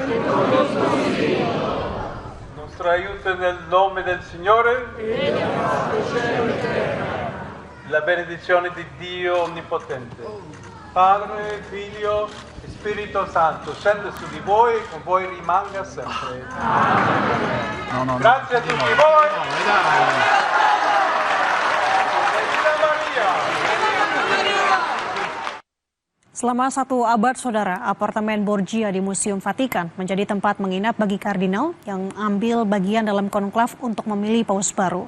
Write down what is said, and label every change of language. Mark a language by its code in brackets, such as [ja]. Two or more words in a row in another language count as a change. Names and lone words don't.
[it] Il nostro aiuto nel nome del Signore. La benedizione di Dio Onnipotente, Padre, Figlio e Spirito Santo, scende su di voi e con voi rimanga sempre. No. Grazie a tutti voi. [id] Selama 1 abad, saudara, apartemen Borgia di Museum Vatikan menjadi tempat menginap bagi kardinal yang ambil bagian dalam konklav untuk memilih paus baru.